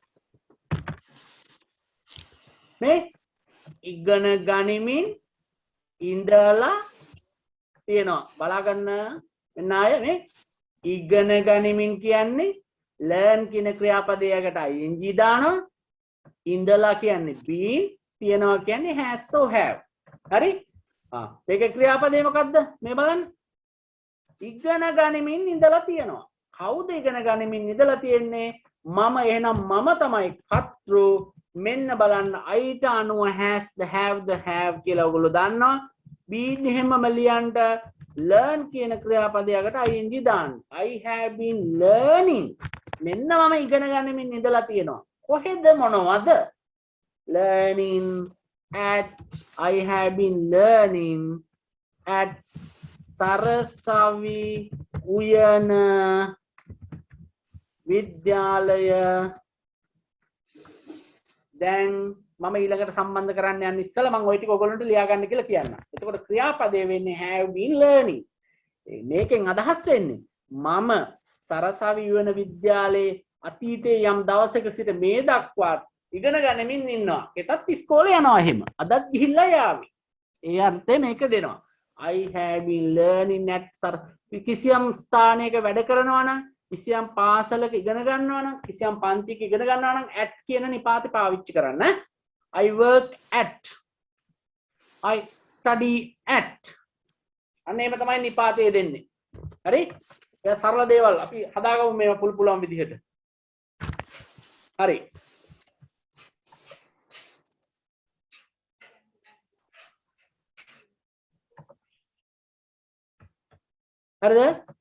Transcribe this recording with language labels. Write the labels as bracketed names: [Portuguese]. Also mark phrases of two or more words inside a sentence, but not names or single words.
[Sinhala] මේ ඉගෙන ගනිමින් ඉඳලා තියෙනවා. බලා ගන්න මෙන්න අය මේ ඉගෙන ගනිමින් කියන්නේ learn කියන ක්‍රියාපදයකට ing දානවා. ඉඳලා කියන්නේ been, තියනවා කියන්නේ [English] has so have. [Sinhala] හරි? මේක ක්‍රියාපදේ මොකද්ද? මේ බලන්න. ඉගෙන ගනිමින් ඉඳලා තියෙනවා. කවුද ඉගෙන ගනිමින් ඉඳලා තියෙන්නේ? මම. එහෙනම් මම තමයි කර්තෘ. මෙන්න බලන්න අයිට අනුව [English] has the have [Sinhala] කියලා ඔයගොල්ලෝ දන්නවා. been එහෙමම ලියන්න learn කියන ක්‍රියාපදයකට ing දාන්න. [English] I have been learning. [Sinhala] මෙන්න මම ඉගෙන ගනිමින් ඉඳලා තියෙනවා. කොහෙද මොනවද? [English] learning at I have been learning at සරසවි උයන විද්‍යාලය. [Sinhala] දැන් මම ඊළඟට සම්බන්ධ කරන්න යන්න ඉස්සෙල්ලා මම ওই ටික ඔයගොල්ලන්ට ලියා ගන්න කියලා කියන්න. එතකොට ක්‍රියාපදේ වෙන්නේ [English] have been learning. [Sinhala] මේකෙන් අදහස් වෙන්නේ මම සරසවි උයන විද්‍යාලයේ අතීතයේ යම් දවසක සිට මේ දක්වා ඉගෙන ගනිමින් ඉන්නවා. ඒකත් ඉස්කෝලේ යනවා එහෙම. අදත් ගිහිල්ලා යාවි. ඒ අර්ථය මේක දෙනවා. [English] I have been learning at [Sinhala] කිසියම් ස්ථානයක වැඩ කරනවා නම්, කිසියම් පාසලක ඉගෙන ගන්නවා නම්, කිසියම් පන්තික ඉගෙන ගන්නවා නම් at කියන නිපාතේ පාවිච්චි කරන්න. [English] I work at, I study at. [Sinhala] අන්න එහෙම තමයි නිපාතේ දෙන්නේ. හරි? ඒ සරල දේවල් අපි හදාගමු මේවා පුළුවන් විදිහට. හරි. හරිද?